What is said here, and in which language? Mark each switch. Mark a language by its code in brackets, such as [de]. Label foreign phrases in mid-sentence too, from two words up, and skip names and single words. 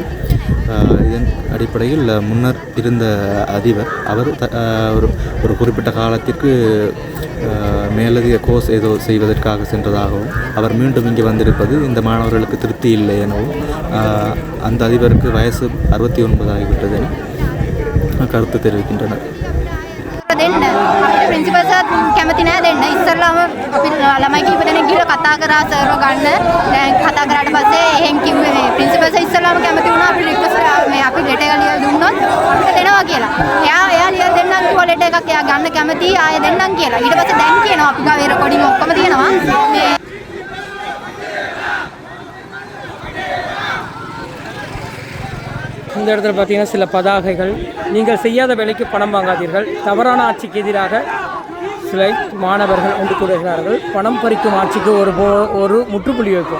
[ta] இதன் அடிப்படையில் முன்னர் இருந்த அதிபர் அவர் ஒரு குறிப்பிட்ட காலத்திற்கு மேலதிக கோர்ஸ் ஏதோ செய்வதற்காக சென்றதாகவும், அவர் மீண்டும் இங்கே வந்திருப்பது இந்த மாணவர்களுக்கு திருப்தி இல்லை எனவும், அந்த அதிபருக்கு வயசு 69 ஆகிவிட்டது என கருத்து தெரிவிக்கின்றனர். [si] දෙන්න අපිට ප්‍රින්සිපල් සර් කැමති නෑ දෙන්න. ඉස්සරලාම අපි ළමයි කීප දෙනෙක් ගිහලා කතා කරා සර්ව ගන්න. දැන් කතා කරාට පස්සේ එහෙන් කිව්වේ මේ ප්‍රින්සිපල් සර් ඉස්සරලාම කැමති වුණා අපි රික්වෙස්ට් මේ අපි ලෙටර් එක ලියලා දුන්නොත් අපිට දෙනවා කියලා. එයා ලියලා දෙන්නම් කිව්වා ලෙටර් එකක් එයා ගන්න කැමති ආයෙ දෙන්නම් කියලා. ඊට පස්සේ දැන් කියනවා අපි ගාවේ රෙකෝඩින් ඔක්කොම තියෙනවා. මේ [ta] இந்த இடத்துல பார்த்தீங்கன்னா சில பதாகைகள், நீங்கள் செய்யாத வேலைக்கு பணம் வாங்காதீர்கள், தவறான ஆட்சிக்கு எதிராக சில மாணவர்கள் ஒன்று கூறுகிறார்கள், பணம் பறிக்கும் ஆட்சிக்கு ஒரு முற்றுப்புள்ளி வைக்கும்.